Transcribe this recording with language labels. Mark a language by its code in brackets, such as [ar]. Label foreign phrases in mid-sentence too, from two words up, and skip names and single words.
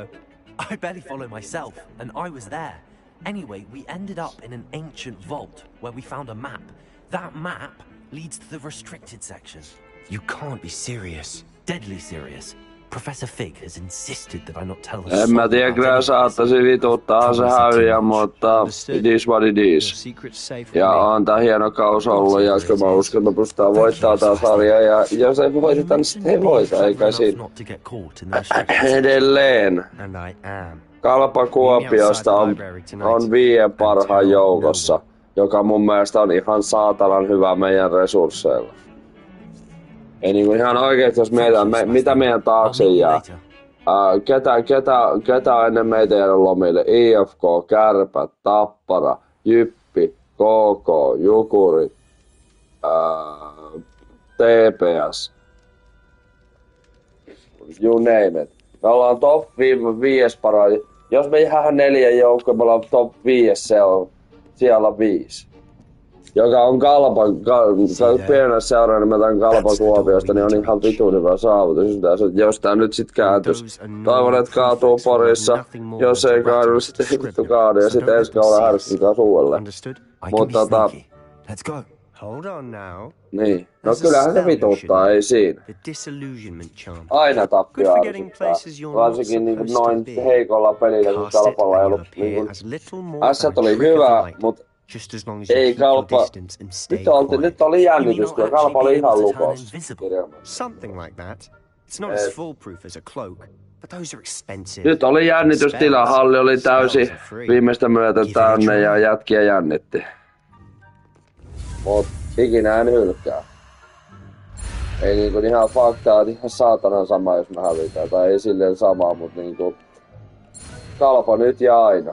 [en] I barely follow myself, and I was there. Anyway, we ended up in an ancient vault where we found a map. That map leads to the restricted section. You can't be serious. Deadly serious. Professor Fig has insisted that I not tell her. [fi] En mä tiedä, kyllä saattaisi vituttaa se häviä, mutta [en] it is what it is. [fi] Ja on tää hieno kaus ollut, ja kyllä mä uskon, että pystytään voittaa tää sarja, ja jos ei voiteta, niin sitten ei voita, eikä siinä. Edelleen. Kalpa Kuopiosta on 5 parhaan joukossa, joka mun mielestä on ihan saatanan hyvä meidän resursseilla. Ei niinku ihan oikeesti, jos mietitään, mitä meidän taakse jää. Ketä on ennen meitä jäänyt lomille? IFK, Kärpät, Tappara, Jyppi, KK, Jukurit, TPS. [en] You name it. [fi] Me ollaan top 5 parhaan. Jos me jäähän 4 joukkoa, me ollaan top 5, se on siellä 5. Joka on pienellä seuraan nimeltään Kalpa Kuopiosta, niin on ihan vitun hyvä saavutus. Jos tää nyt sit kääntyis. Toivon, että kaatuu Porissa. Jos ei kaadu, niin sit ei vittu kaadu. Ja sit ensi kaudella härskikaa uudelleen. Mutta [en] Let's go. Hold on now. [fi] Niin. No kyllähän se vituttaa, ei siinä. Aina tappio ärsyttää. Varsinkin niinku noin heikolla pelillä, kun Kalpalla ei ollut niinku... Ässät oli hyvä, mut ei Kalpa... Nyt oli jännitys, kun Kalpa oli ihan lukossa. [en] Something like that. It's not as foolproof as a cloak, but those are expensive. [fi] Nyt oli jännitystila, halli oli täysin viimeistä myötä täynnä ja jätkiä jännitti. Mut ikinä en hylkää. Ei niinku ihan faktaa, että ihan saatanan sama jos me hävitään, tai ei silleen sama, mut niinku... Kalpa nyt ja aina.